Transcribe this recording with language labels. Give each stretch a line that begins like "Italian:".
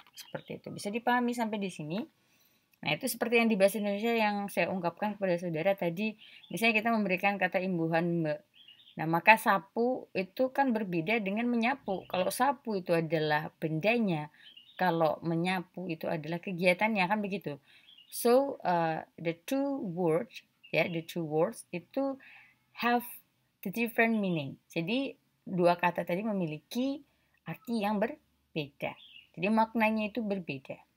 Indonesian: Seperti itu. Bisa dipahami sampai di sini? Nah, itu seperti yang di bahasa Indonesia yang saya ungkapkan kepada saudara tadi. Misalnya kita memberikan kata imbuhan me. Nah, maka sapu itu kan berbeda dengan menyapu. Kalau sapu itu adalah bendanya, kalau menyapu itu adalah kegiatannya, kan begitu.
English: So, the two words
Indonesian: itu
English: have the different meaning.
Indonesian: Jadi, dua kata tadi memiliki arti yang berbeda. Jadi, maknanya itu berbeda.